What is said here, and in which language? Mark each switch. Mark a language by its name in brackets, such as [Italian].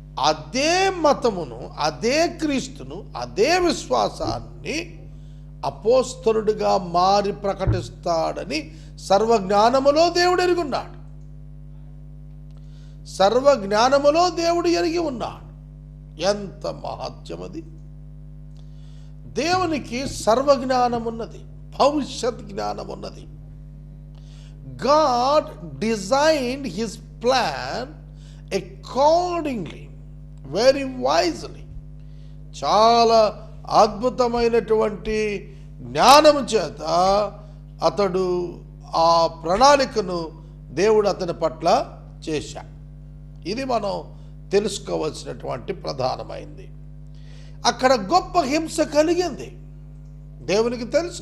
[Telugu] అదే మతమును, అదే క్రీస్తును, అదే విశ్వాసాన్ని అపోస్తలుడిగా మారి ప్రకటిస్తాడని సర్వజ్ఞానములో దేవుడు ఎరిగి ఉన్నాడు. సర్వజ్ఞానములో దేవుడు ఎరిగి ఉన్నాడు. ఎంత మహత్యం అది! దేవునికి సర్వజ్ఞానం ఉన్నది, భవిష్యత్ జ్ఞానం ఉన్నది. [English] God designed his plan accordingly, very wisely. [Telugu] చాలా అద్భుతమైనటువంటి జ్ఞానము చేత అతడు ఆ ప్రణాళికను దేవుడు అతని పట్ల చేశాడు. ఇది మనం తెలుసుకోవాల్సినటువంటి ప్రధానమైంది. అక్కడ గొప్ప హింస కలిగింది, దేవునికి తెలుసు.